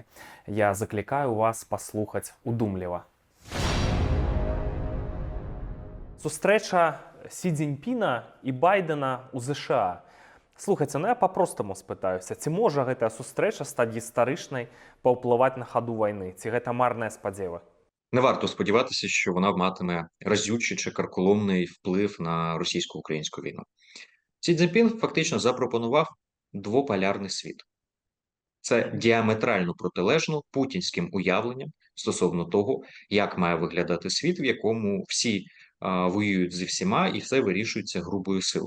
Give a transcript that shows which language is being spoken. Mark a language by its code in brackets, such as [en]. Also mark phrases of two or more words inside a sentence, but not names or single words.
[be] Я заклікаю вас паслухаць удумліва. Сустрэча Сі Цзіньпіна і Байдена ў ЗША. Слухайце, я па-простаму спытаюся, ці можа гэтая сустрэча стаць гістарычнай, паўплываць на хаду вайны, ці гэта марныя спадзевы? [uk] Не варто сподіватися, що вона матиме разючий чи карколомний вплив на російсько-українську війну. Сі Цзіньпін фактично запропонував двополярний світ. Це діаметрально протилежно путінським уявленням стосовно того, як має виглядати світ, в якому всі воюють зі всіма і все вирішується грубою силою.